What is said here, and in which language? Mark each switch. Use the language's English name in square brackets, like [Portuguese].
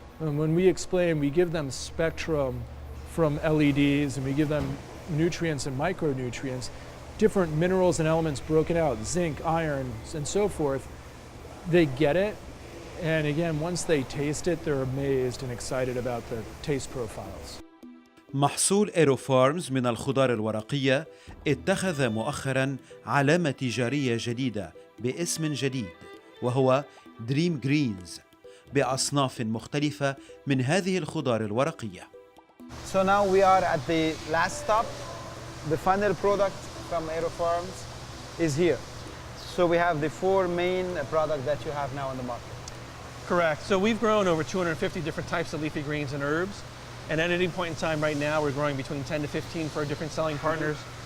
[English] And when we explain, we give them spectrum from LEDs, and we give them nutrients and micronutrients, different minerals and elements broken out, zinc, iron, and so forth. They get it, and again, once they taste it, they're amazed and excited about the taste profiles. [Arabic] محصول AeroFarms من الخضار الورقية اتخذ مؤخراً علامة تجارية جديدة باسم جديد، وهو دريم جرينز، بأصناف مختلفة من هذه الخضار الورقية. [English] So now we are at the last stop. The final product from AeroFarms is here. So we have the 4 main products that you have now on the market. Correct. So we've grown over 250 different types of leafy greens and herbs. And at any point in time right now, we're growing between 10 to 15 for our different selling partners.